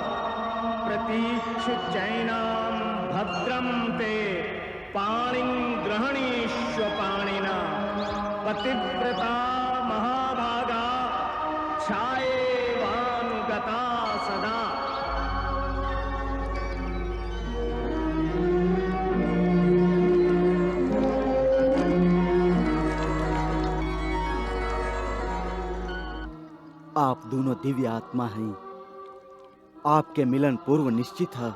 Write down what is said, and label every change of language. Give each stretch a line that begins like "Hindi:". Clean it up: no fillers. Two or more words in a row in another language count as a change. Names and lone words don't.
Sanskrit: प्रतीक्षुच्चैनां भद्रं ते पाणिं ग्रहणीष्व पाणिना पतिव्रता महाभागा छायेवानुगता सदा।
Hindi: आप दोनों दिव्य आत्मा हैं। आपके मिलन पूर्व निश्चित है।